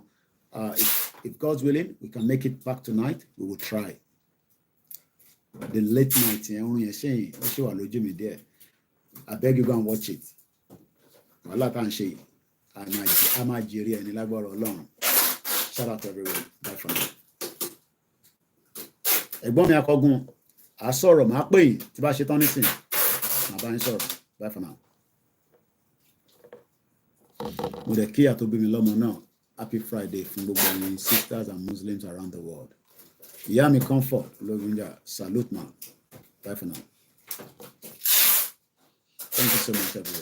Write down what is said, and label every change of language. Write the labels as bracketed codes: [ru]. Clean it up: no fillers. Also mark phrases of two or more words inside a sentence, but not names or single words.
[en] If God's willing, we can make it back tonight. We will try. The late night, I beg you, go and watch it. I'm Nigerian. Shout out to everyone. Bye for now. [yo] Ẹ̀gbọ́n mi Akọgun, a sọ̀rọ̀ máa pè yín tí bá ṣe tán nísìn. Màá bá yín sọ̀rọ̀. [en] Bye for now. [yo] Mo dẹ̀ kí àtó bí mi lọ́mọ náà. [en] Happy Friday [yo] fún gbogbo ẹ̀yin [en] sisters and Muslims around the world. [yo] Ìyá mi Comfort Ológunjà, [en] salute ma. Bye for now. Thank you so much, everyone.